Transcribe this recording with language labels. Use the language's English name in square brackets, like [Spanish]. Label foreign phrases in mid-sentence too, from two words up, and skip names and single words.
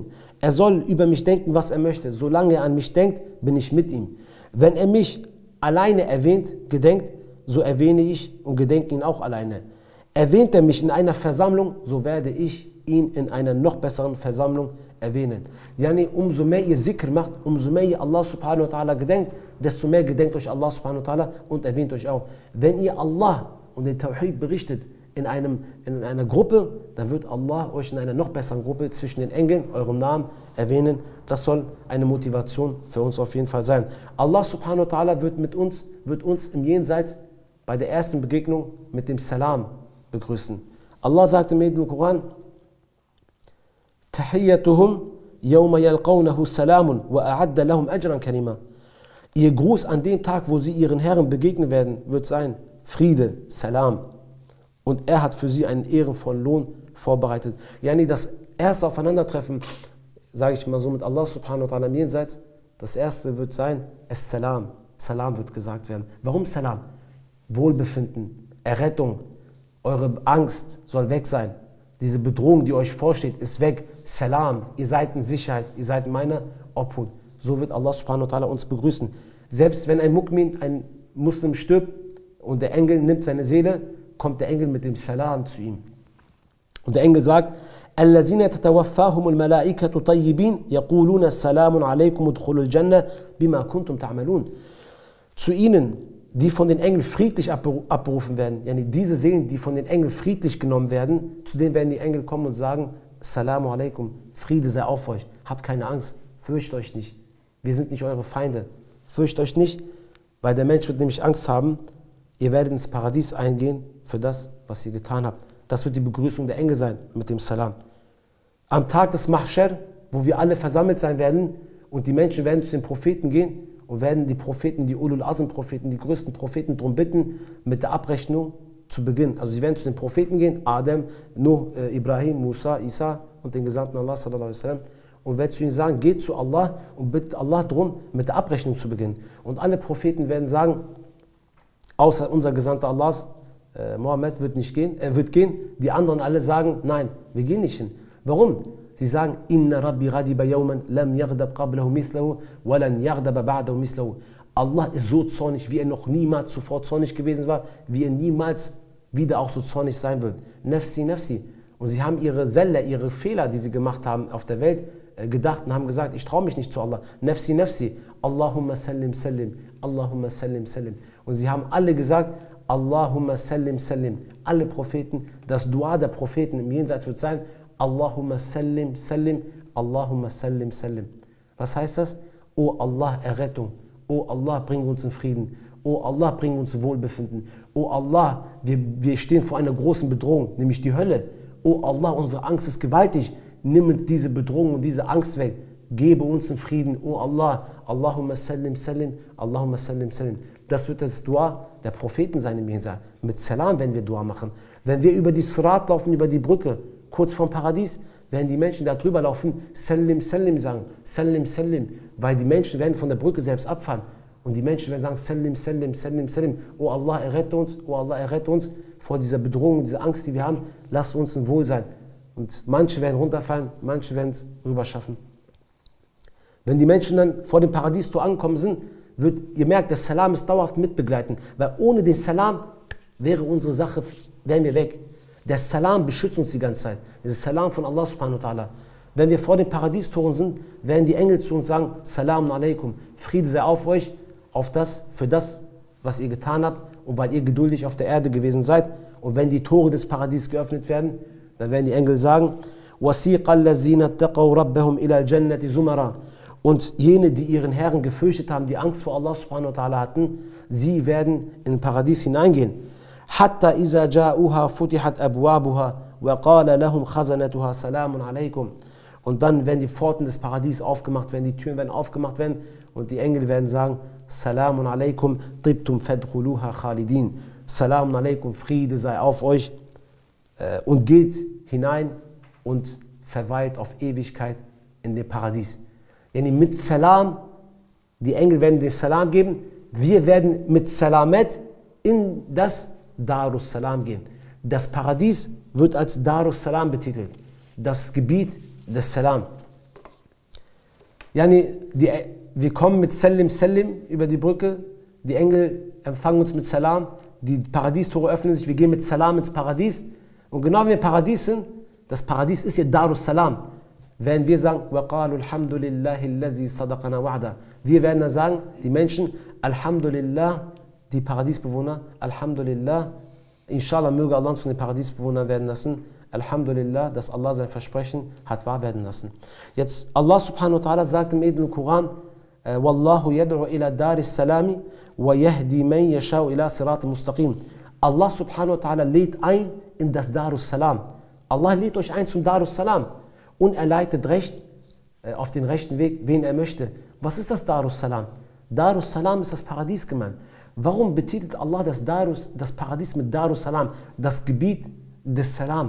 [German] Er soll über mich denken, was er möchte. Solange er an mich denkt, bin ich mit ihm. Wenn er mich alleine erwähnt, gedenkt, so erwähne ich und gedenke ihn auch alleine. Erwähnt er mich in einer Versammlung, so werde ich ihn in einer noch besseren Versammlung erwähnen. Umso mehr ihr Zikr macht, umso mehr ihr [Arabic] الله سبحانه وتعالى [German] gedenkt, desto mehr gedenkt euch [Arabic] الله سبحانه وتعالى [German] und erwähnt euch auch. Wenn ihr Allah und den Tawhid berichtet in einer Gruppe, dann wird Allah euch in einer noch besseren Gruppe zwischen den Engeln euren Namen erwähnen. Das soll eine Motivation für uns auf jeden Fall sein. [Arabic] الله سبحانه وتعالى [German] wird uns im Jenseits bei der ersten Begegnung mit dem Salam begrüßen. Allah sagt im Koran, [Arabic] تحيتهم يوم يلقونه سلام وأعد لهم أجرا كريما. [German] Ihr Gruß an dem Tag, wo sie ihren Herren begegnen werden, wird sein Friede, Salam. Und er hat für sie einen ehrenvollen Lohn vorbereitet. Das erste Aufeinandertreffen, sage ich mal so, mit [Arabic] الله سبحانه وتعالى [German] im Jenseits, das erste wird sein, Salam. Salam wird gesagt werden. Warum Salam? Wohlbefinden, Errettung, eure Angst soll weg sein. Diese Bedrohung, die euch vorsteht, ist weg. Salam, ihr seid in Sicherheit, ihr seid in meiner Obhut. So wird [Arabic] الله سبحانه وتعالى [German] uns begrüßen. Selbst wenn ein Mu'min, ein Muslim stirbt und der Engel nimmt seine Seele, kommt der Engel mit dem Salam zu ihm. Und der Engel sagt, [Arabic] الَّذِينَ تَتَوَفَّاهُمُ الْمَلَائِكَةُ طَيِّبِينَ يَقُولُونَ السَّلَامُ عَلَيْكُمُ ادْخُلُوا الْجَنَّةَ بِمَا كُنْتُمْ تَعْمَلُونَ. [German] Zu ihnen, die von den Engeln friedlich abberufen werden, diese Seelen, die von den Engeln friedlich genommen werden, zu denen werden die Engel kommen und sagen, [Arabic] السلام عليكم, [German] Friede sei auf euch, habt keine Angst, fürchtet euch nicht, wir sind nicht eure Feinde, fürchtet euch nicht, weil der Mensch wird nämlich Angst haben, ihr werdet ins Paradies eingehen für das, was ihr getan habt. Das wird die Begrüßung der Engel sein mit dem Salam. Am Tag des Mahshar, wo wir alle versammelt sein werden und die Menschen werden zu den Propheten gehen und werden die Propheten, die [Arabic] أولو العزم [German] Propheten, die größten Propheten darum bitten, mit der Abrechnung zu beginnen. Also sie werden zu den Propheten gehen, Adam, Nuh, Ibrahim, Musa, Isa und den Gesandten Allah [Arabic] صلى الله عليه وسلم, [German] und werden zu ihnen sagen, geht zu Allah und bittet Allah darum, mit der Abrechnung zu beginnen. Und alle Propheten werden sagen, außer unser Gesandter Allahs, Mohammed wird gehen. Die anderen alle sagen, nein, wir gehen nicht hin. Warum? Sie sagen, [Arabic] إن ربي غضب يوما لم يغضب قبله مثله ولن يغضب بعده مثله. [German] Allah ist so zornig, wie er noch niemals zuvor zornig gewesen war, wie er niemals wieder auch so zornig sein wird. [Arabic] نفسي، نفسي. [German] Und sie haben ihre Zelle, ihre Fehler, die sie gemacht haben auf der Welt, gedacht und haben gesagt, ich traue mich nicht zu Allah. [Arabic] نفسي، نفسي. اللهم سلم، سلم. اللهم سلم، سلم. [German] Und sie haben alle gesagt, [Arabic] اللهم سلم، سلم. [German] Alle Propheten, das Dua der Propheten im Jenseits wird sein, [Arabic] اللهم سلم، سلم. اللهم سلم، سلم. [German] Was heißt das? O Allah, Errettung. O Allah, bring uns in Frieden. O Allah, bring uns in Wohlbefinden. O Allah, wir stehen vor einer großen Bedrohung, nämlich die Hölle. O Allah, unsere Angst ist gewaltig. Nimm diese Bedrohung und diese Angst weg. Gebe uns in Frieden. [Arabic] يا الله، اللهم سلم، سلم. اللهم سلم، سلم. [German] Das wird das Dua der Propheten sein im Jenseits. Mit Salam werden wir Dua machen. Wenn wir über die Sirat laufen, über die Brücke, kurz vorm Paradies, werden die Menschen da drüber laufen, [Arabic] سلم، سلم sagen، سلم، سلم, [German] weil die Menschen werden von der Brücke selbst abfahren. Und die Menschen werden sagen, [Arabic] سلم، سلم، سلم، سلم. [German] O Allah, errette uns, O Allah, errette uns vor dieser Bedrohung, dieser Angst, die wir haben. Lass uns in Wohlsein. Und manche werden runterfallen, manche werden es rüber schaffen. Wenn die Menschen dann vor dem Paradiestor angekommen sind, ihr merkt, der Salam ist dauerhaft mitbegleiten, weil ohne den Salam wären wir weg. Der Salam beschützt uns die ganze Zeit. Das Salam von [Arabic] الله سبحانه وتعالى. [German] Wenn wir vor den Paradiestoren sind, werden die Engel zu uns sagen, [Arabic] سلام عليكم, [German] Friede sei auf euch, für das, was ihr getan habt und weil ihr geduldig auf der Erde gewesen seid. Und wenn die Tore des Paradies geöffnet werden, dann werden die Engel sagen, [Arabic] وَسِيقَ الَّذِينَ اتَّقَوْا رَبَّهُمْ إِلَى الْجَنَّةِ زُمَرًا. [German] Und jene, die ihren Herrn gefürchtet haben, die Angst vor [Arabic] الله سبحانه وتعالى [German] hatten, sie werden in den Paradies hineingehen. [Arabic] حَتَّى إِذَا جَاءُوهَا فُتِحَتْ أَبْوَابُهَا وَقَالَ لَهُمْ خَزَنَتُهَا سَلَامٌ عَلَيْكُمْ. [German] Und dann werden die Pforten des Paradies aufgemacht werden, die Türen werden aufgemacht werden und die Engel werden sagen, [Arabic] سلام عليكم، طبتم فادخلوها خالدين. سلام عليكم, [German] Friede sei auf euch und geht hinein und verweilt auf Ewigkeit in dem Paradies. Yani mit Salam, die Engel werden den Salam geben, wir werden mit Salamet in das Darus Salam gehen. Das Paradies wird als Darus Salam betitelt, das Gebiet des Salam. Yani wir kommen mit [Arabic] سلم سلم [German] über die Brücke, die Engel empfangen uns mit Salam, die Paradiestore öffnen sich, wir gehen mit Salam ins Paradies. Und genau wie wir im Paradies sind, das Paradies ist ja Darus Salam, werden wir sagen, وَقَالُوا الْحَمْدُ لِلَّهِ الَّذِي صَدَقَنَا وَعْدًا. Wir werden dann sagen, die Menschen, Alhamdulillah, die Paradiesbewohner, Alhamdulillah, inshallah möge Allah uns von den Paradiesbewohnern werden lassen, Alhamdulillah, dass Allah sein Versprechen hat wahr werden lassen. Jetzt, [Arabic] الله سبحانه وتعالى [German] sagt im edlen Koran, [Arabic] والله يدعو إلى دار السلام ويهدي من يشاء إلى صراط مستقيم. الله سبحانه وتعالى [German] lädt ein in das Darus Salam. Allah lädt euch ein zum Darus Salam und er leitet auf den rechten Weg, wen er möchte. Was ist das Darus Salam? Darus Salam ist das Paradies gemeint. Warum betitelt Allah das Paradies mit Darus Salam, das Gebiet des Salam?